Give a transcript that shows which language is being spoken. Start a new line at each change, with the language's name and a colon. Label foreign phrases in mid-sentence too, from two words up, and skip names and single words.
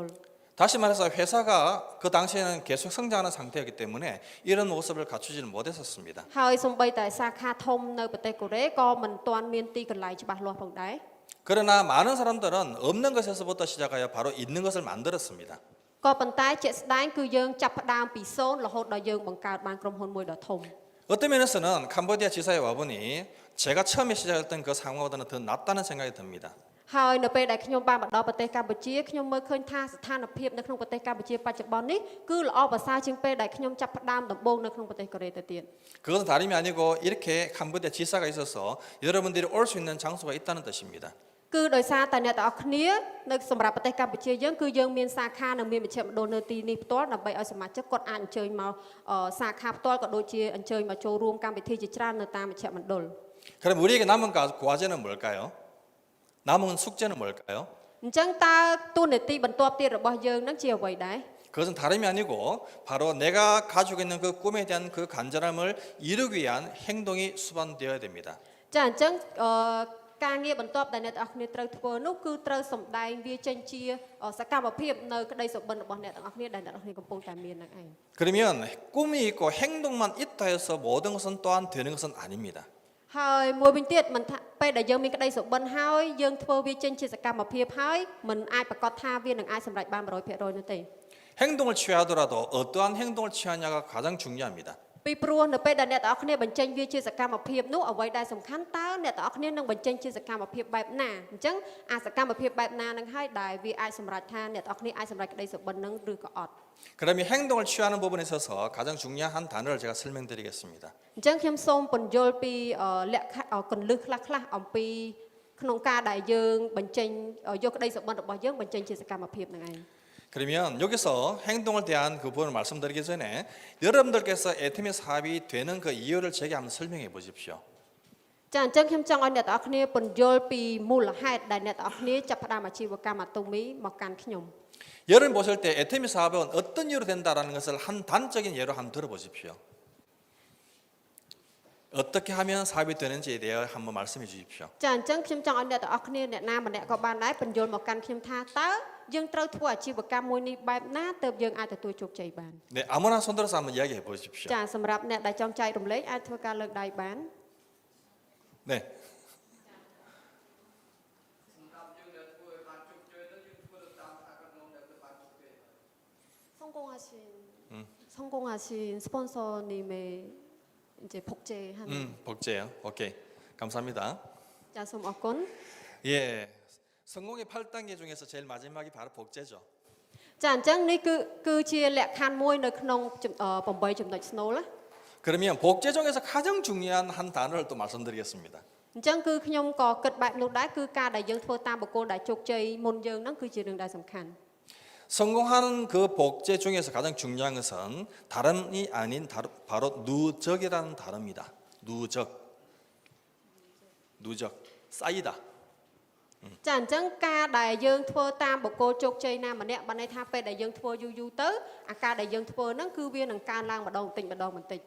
Korean: 다시 말해서 회사가 그 당시에는 계속 성장하는 상태였기 때문에 이런 모습을 갖추지는 못했었습니다.
Khmer: ហើយសូម្បីតែសាខាធំនៅប្រទេសកូរ៉េក៏មិនទាន់មានទីកន្លែងច្បាស់លាស់ផងដែរ
Korean: 그러나 많은 사람들은 없는 것에서부터 시작하여 바로 있는 것을 만들었습니다.
Khmer: ក៏ប៉ុន្តែជាក់ស្ដែងគឺយើងចាប់ផ្ដើមពីសូន្យរហូតដល់យើងបង្កើតបានក្រុមហ៊ុនមួយដ៏ធំ
Korean: 어떤 면에서는 캄보디아 지사에 와보니 제가 처음에 시작했던 그 상황보다는 더 낫다는 생각이 듭니다.
Khmer: ហើយនៅពេលដែលខ្ញុំបានមកដល់ប្រទេសកម្ពុជាខ្ញុំមើលឃើញថាស្ថានភាពនៅក្នុងប្រទេសកម្ពុជាបច្ចុប្បន្ននេះគឺល្អប្រសើរជាងពេលដែលខ្ញុំចាប់ផ្ដើមដំបូងនៅក្នុងប្រទេសកូរ៉េទៅទៀត
Korean: 그것은 다름이 아니고 이렇게 캄보디아 지사가 있어서 여러분들이 올 수 있는 장소가 있다는 뜻입니다.
Khmer: គឺដោយសារតែអ្នកទាំងអស់គ្នានៅសម្រាប់ប្រទេសកម្ពុជាយើងគឺយើងមានសាខានិងមានមជ្ឈមណ្ឌលនៅទីនេះផ្ទាល់ដើម្បីឲ្យសមាជិកគាត់អាចអញ្ជើញមកសាខាផ្ទាល់ក៏ដូចជាអញ្ជើញមកចូលរួមកម្មវិធីជាច្រើននៅតាមមជ្ឈមណ្ឌល
Korean: 그럼 우리에게 남은 과제는 뭘까요? 남은 숙제는 뭘까요?
Khmer: អញ្ចឹងតើទូនាទីបន្ទាប់ទៀតរបស់យើងនឹងជាអ្វីដែរ
Korean: 그것은 다름이 아니고 바로 내가 가지고 있는 그 꿈에 대한 그 간절함을 이루기 위한 행동이 수반되어야 됩니다.
Khmer: ចាអញ្ចឹងការងារបន្ទាប់ដែលអ្នកទាំងអស់គ្នាត្រូវធ្វើនោះគឺត្រូវសម្ដែងវាចេញជាសកម្មភាពនៅក្តីសុបិនរបស់អ្នកទាំងអស់គ្នាដែលអ្នកទាំងអស់គ្នាកំពុងតែមាននឹងឯង
Korean: 그러면 꿈이 있고 행동만 있다 해서 모든 것은 또한 되는 것은 아닙니다.
Khmer: ហើយមួយវិញទៀតមិនថាពេលដែលយើងមានក្តីសុបិនហើយយើងធ្វើវាចេញជាសកម្មភាពហើយមិនអាចប្រកាសថាវានឹងអាចសម្រេចបាន 100% នោះទេ
Korean: 행동을 취하더라도 어떠한 행동을 취하냐가 가장 중요합니다.
Khmer: ពីព្រោះនៅពេលដែលអ្នកទាំងអស់គ្នាបញ្ចេញវាជាសកម្មភាពនោះអ្វីដែលសំខាន់តើអ្នកទាំងអស់គ្នានឹងបញ្ចេញជាសកម្មភាពបែបណាអញ្ចឹងអាសកម្មភាពបែបណានឹងហើយដែលវាអាចសម្រេចថាអ្នកទាំងអស់គ្នាអាចសម្រេចក្តីសុបិននឹងឬក៏អត់
Korean: 그러면 행동을 취하는 부분에 있어서 가장 중요한 단어를 제가 설명드리겠습니다.
Khmer: អញ្ចឹងខ្ញុំសូមពន្យល់ពីលក្ខខណ្ឌកលឹះខ្លះៗអំពីក្នុងការដែលយើងបញ្ចេញយកក្តីសុបិនរបស់យើងបញ្ចេញជាសកម្មភាពនឹងឯង
Korean: 그러면 여기서 행동을 대한 그 부분을 말씀드리기 전에 여러분들께서 애터미 사업이 되는 그 이유를 제게 한번 설명해 보십시오.
Khmer: ចាអញ្ចឹងខ្ញុំចង់ឲ្យអ្នកទាំងអស់គ្នាពន្យល់ពីមូលហេតុដែលអ្នកទាំងអស់គ្នាចាប់ផ្ដើមអាជីវកម្មអាតូមីមកកាន់ខ្ញុំ
Korean: 여러분 보실 때 애터미 사업은 어떤 이유로 된다라는 것을 한 단적인 예로 한번 들어보십시오. 어떻게 하면 사업이 되는지에 대해 한번 말씀해 주십시오.
Khmer: ចាអញ្ចឹងខ្ញុំចង់ឲ្យអ្នកទាំងអស់គ្នាអ្នកណាម្នាក់ក៏បានដែរពន្យល់មកកាន់ខ្ញុំថាតើយើងត្រូវធ្វើអាជីវកម្មមួយនេះបែបណាទើបយើងអាចទទួលជោគជ័យបាន
Korean: 네, 아무나 손들어서 한번 이야기해 보십시오.
Khmer: ចាសម្រាប់អ្នកដែលចង់ចែករំលែកអាចធ្វើការលើកដៃបាន
Korean: 네. 성공하신 스폰서님의 이제 복제하는 복제요. 오케이. 감사합니다. 자,
Khmer: សូមអរគុណ
Korean: 예. 성공의 8단계 중에서 제일 마지막이 바로 복제죠.
Khmer: ចាអញ្ចឹងនេះគឺជាលក្ខខណ្ឌមួយនៅក្នុង8ចំណុចស្នូលណា
Korean: 그러면 복제 중에서 가장 중요한 한 단어를 또 말씀드리겠습니다.
Khmer: អញ្ចឹងគឺខ្ញុំក៏គិតបែបនោះដែរគឺការដែលយើងធ្វើតាមបុគ្គលដែលជោគជ័យមុនយើងហ្នឹងគឺជារឿងដែលសំខាន់
Korean: 성공하는 그 복제 중에서 가장 중요한 것은 다름이 아닌 바로 누적이라는 단어입니다. 누적 쌓이다.
Khmer: ចាអញ្ចឹងការដែលយើងធ្វើតាមបុគ្គលជោគជ័យណាម្នាក់បានន័យថាពេលដែលយើងធ្វើយូរទៅអាការដែលយើងធ្វើហ្នឹងគឺវានឹងកើនឡើងម្ដងបន្តិច